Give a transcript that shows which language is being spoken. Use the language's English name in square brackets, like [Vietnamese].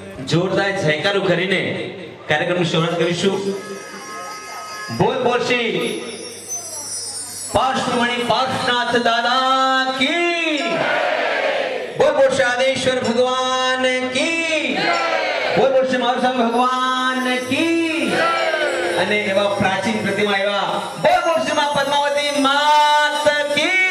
[Gujarati] જોરદાર જયકારો કરીને કાર્યક્રમની શરૂઆત કરીશું। [Hindi] બોલ બોલ શ્રી પાર્શ્વમણી પાર્શ્વનાથ દાદા की, बोल बोल श्री आदेश्वर भगवान की, बोल बोल श्री महावीर स्वामी भगवान की। [Gujarati] અને એવા પ્રાચીન પ્રતિમા એવા બોલ બોલ શ્રી માં પદ્માવતી માત की।